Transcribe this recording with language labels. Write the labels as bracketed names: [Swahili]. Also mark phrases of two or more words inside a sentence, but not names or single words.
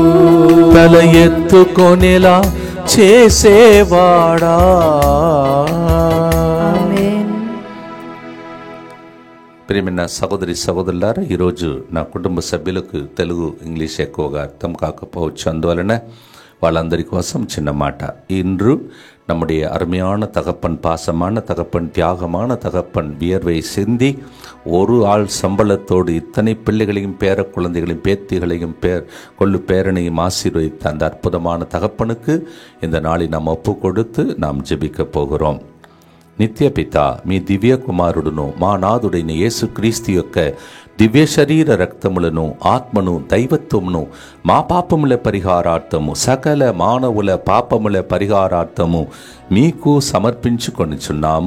[Telugu] తల ఎత్తుకొనేలా చేసేవాడా. ప్రియమైన సహోదరి సహోదరులారా, ఈరోజు నా కుటుంబ సభ్యులకు తెలుగు ఇంగ్లీష్ ఎక్కువగా అర్థం కాకపోవచ్చు, అందువలన వాళ్ళందరి కోసం చిన్న మాట. [Tamil] இன்று நம்முடைய அருமையான தகப்பன், பாசமான தகப்பன், தியாகமான தகப்பன் வியர்வை சிந்தி ஒரு ஆள் சம்பளத்தோடு இத்தனை பிள்ளைகளையும் பேர குழந்தைகளையும் பேத்திகளையும் கொள்ளு பேரனையும் ஆசீர்வதித்த அந்த அற்புதமான தகப்பனுக்கு இந்த நாளை நாம் ஒப்பு கொடுத்து நாம் ஜெபிக்க போகிறோம். [Telugu] నిత్య పిత, మీ దివ్య కుమారుడును మా నాథుడైన యేసుక్రీస్తు యొక్క దివ్య శరీర రక్తములను, ఆత్మను, దైవత్వమును మా పాపముల పరిహారార్థము, సకల మానవుల పాపముల పరిహారార్థము మీకు సమర్పించుకొనుచున్నాము.